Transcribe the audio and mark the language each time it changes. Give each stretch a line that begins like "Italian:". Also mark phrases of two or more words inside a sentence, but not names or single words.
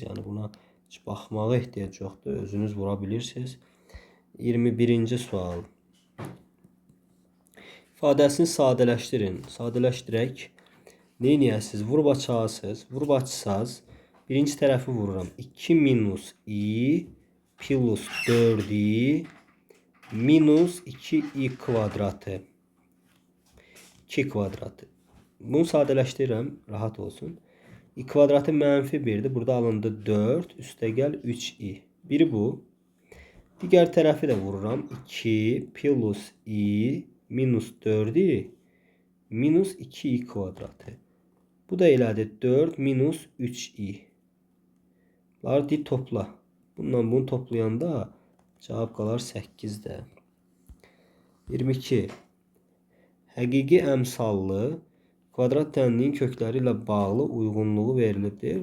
Azerbaijani: Yəni buna heç baxmağa ehtiyac yoxdur. Özünüz vura bilirsiniz. 21-ci sual. İfadəsini sadələşdirin. Sadələşdirək. Neyniyəsiz? Vurub açarsınız. Vurub açsaz birinci tərəfi vururam. 2 minus i plus 4i minus 2i kvadratı. 2 kvadratı. Bunu sadələşdirirəm. Rahat olsun. I kvadratı mənfi 1'dir. Burada alındı 4 üstəgəl 3i. Biri bu. Digər tərəfi də vururam. 2 plus i minus 4i minus 2i kvadratı. Bu da elədir 4 minus 3i. Bunları topla. Bununla bunu toplayanda cavab qalar 8'də. 22. Həqiqi əmsallı kvadrat tənliyin kökləri ilə bağlı uyğunluğu verilibdir.